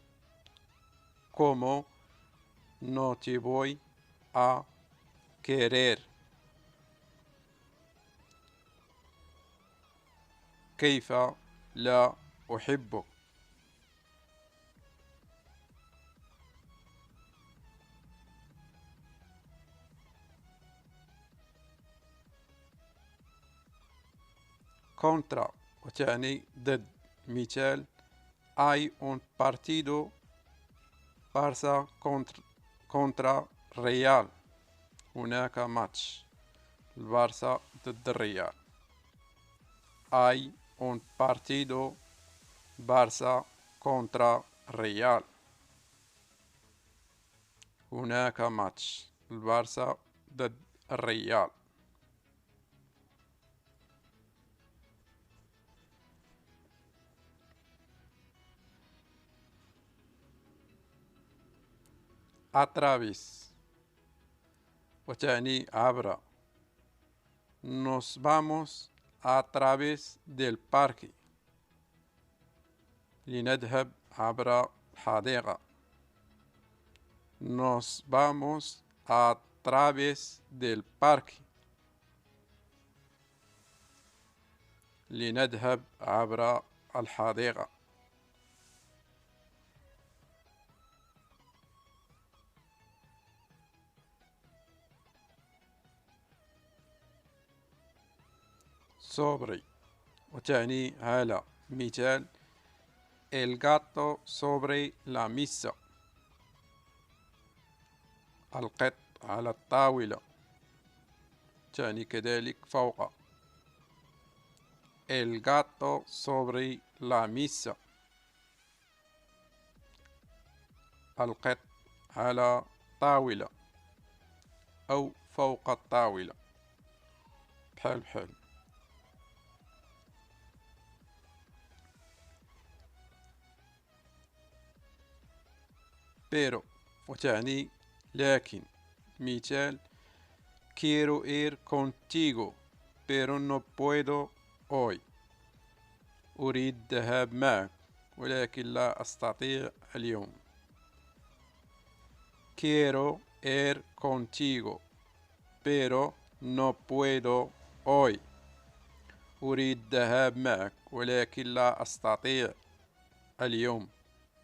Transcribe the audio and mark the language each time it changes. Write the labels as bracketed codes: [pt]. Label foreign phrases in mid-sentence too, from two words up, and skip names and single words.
[es] cómo no te voy a querer, [ar] كيف لا أحبك. كونترا وتعني ضد. مثال: [es] hay un partido Barça contra Real, [ar] هناك ماتش البارسا ضد الريال. [es] hay un partido Barça contra Real, [ar] هناك ماتش البارسا ضد الريال. أترافيس وتعني عبر. [es] Nos vamos a través del parque، [ar] لنذهب عبر الحديقة. [es] Nos vamos a través del parque، [ar] لنذهب عبر الحديقة. sobre وتعني على. مثال: [es] el gato sobre la mesa، [ar] القط على الطاولة، تعني كذلك فوق. [es] el gato sobre la mesa، [ar] القط على طاولة أو فوق الطاولة، بحال بحال. بيرو وتعني لكن. مثال: [es] quiero ir contigo pero no puedo hoy، [ar] أريد الذهاب معك ولكن لا أستطيع اليوم. [es] quiero ir contigo pero no puedo hoy، [ar] أريد الذهاب معك ولكن لا أستطيع اليوم.